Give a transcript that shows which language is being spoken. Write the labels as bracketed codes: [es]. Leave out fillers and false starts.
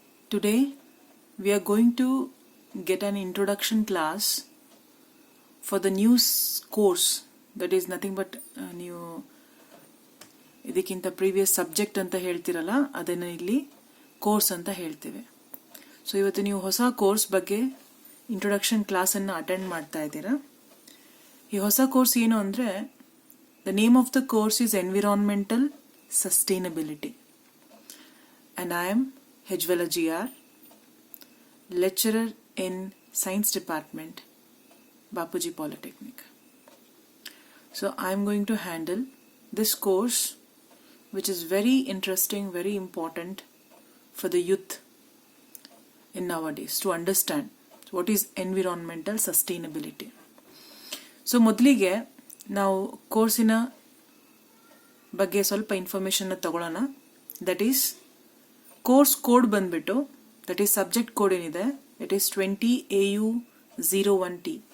[en] Today we are going to get an introduction class for the new course that is nothing but [kn] ನೀವು ಇದಕ್ಕಿಂತ previous subject ಅಂತ ಹೇಳ್ತಿರಲ್ಲ ಅದನ್ನು ಇಲ್ಲಿ course ಅಂತ ಹೇಳ್ತೇವೆ. ಸೊ ಇವತ್ತು ನೀವು ಹೊಸ ಕೋರ್ಸ್ ಬಗ್ಗೆ ಇಂಟ್ರೊಡಕ್ಷನ್ ಕ್ಲಾಸನ್ನು ಅಟೆಂಡ್ ಮಾಡ್ತಾ ಇದ್ದೀರಾ. ಈ ಹೊಸ ಕೋರ್ಸ್ ಏನು ಅಂದರೆ [en] the name of the course is Environmental Sustainability and I am Hejwala GR, lecturer in Science Department, Bapuji Polytechnic. So I am going to handle this course which is very interesting, very important for the youth in nowadays to understand what is environmental sustainability. [kn] So ಮೊದಲಿಗೆ ನಾವು ಕೋರ್ಸಿನ ಬಗ್ಗೆ ಸ್ವಲ್ಪ ಇನ್ಫಾರ್ಮೇಷನ್ನ ತಗೊಳ್ಳೋಣ. [en] That is course code ಬಂದ್ಬಿಟ್ಟು that is subject code ಏನಿದೆ it is 20AU01T.